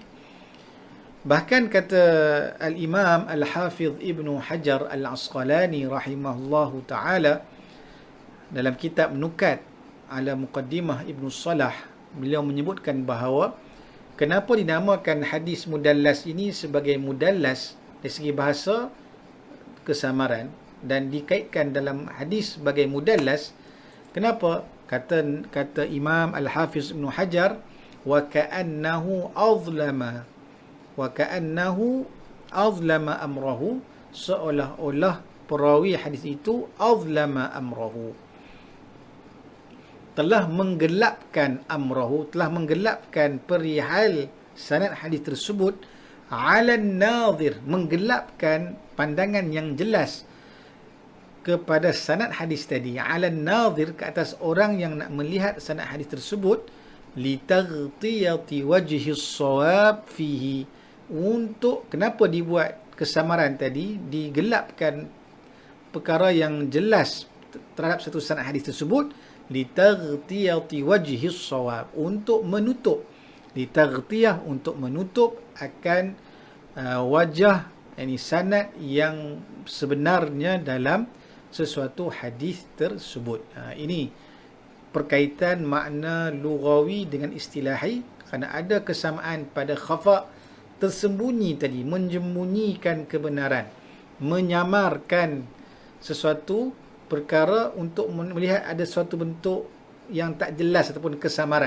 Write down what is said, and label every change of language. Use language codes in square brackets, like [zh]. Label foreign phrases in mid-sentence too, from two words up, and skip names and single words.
[ms] Bahkan kata Al-Imam Al-Hafidh Ibnu Hajar Al-Asqalani [ar] رحمه الله تعالى [ms] dalam kitab Nukat ala Muqaddimah Ibnu Salah, beliau menyebutkan bahawa kenapa dinamakan hadis mudallas ini sebagai mudallas dari segi bahasa, kesamaran, dan dikaitkan dalam hadis sebagai mudallas. Kenapa? Kata Imam Al-Hafiz Ibnu Hajar, [ar] وكأنه أظلم أمره, [ms] seolah-olah perawi hadis itu [ar] أظلم أمره, [ms] telah menggelapkan amrahu, telah menggelapkan perihal sanad hadis tersebut, [ar] على ناظر, [ms] menggelapkan pandangan yang jelas kepada sanad hadis tadi, [ar] على ناظر, [ms] ke atas orang yang nak melihat sanad hadis tersebut, [ar] لتغطية وجه الصواب فيه, [ms] untuk kenapa dibuat kesamaran tadi, digelapkan perkara yang jelas terhadap satu sanad hadis tersebut, [ar] لتغطية وجه الصواب, [ms] untuk menutup, [ar] لتغطية, [ms] untuk menutup akan wajah, yakni sanad yang sebenarnya dalam sesuatu hadis tersebut. Ini perkaitan makna lughawi dengan istilahi, kerana ada kesamaan pada khafa, tersembunyi tadi, menyembunyikan kebenaran, menyamarkan sesuatu perkara untuk melihat ada suatu bentuk yang tak jelas ataupun kesamaran.